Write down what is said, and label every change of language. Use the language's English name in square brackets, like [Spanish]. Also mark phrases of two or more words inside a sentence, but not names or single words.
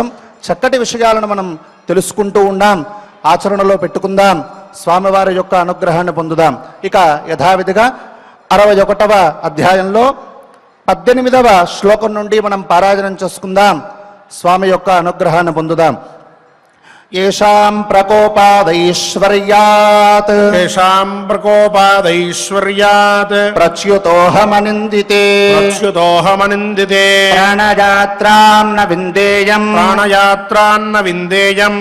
[Telugu] చక్కటి విషయాలను మనం తెలుసుకుంటూ ఉన్నాం, ఆచరణలో పెట్టుకుందాం, స్వామివారి యొక్క అనుగ్రహాన్ని పొందుదాం. ఇక యథావిధిగా 61వ అధ్యాయంలో 18వ శ్లోకం నుండి మనం పారాయణం చేసుకుందాం, స్వామి యొక్క అనుగ్రహాన్ని పొందుదాం. [Sanskrit] येषां प्रकोपादैश्वर्यात् येषां प्रकोपादैश्वर्यात् प्रच्युतोऽहमनिन्दिते प्रच्युतोऽहमनिन्दिते प्राणयात्रां न विन्देयम् प्राणयात्रान्न विन्देयम्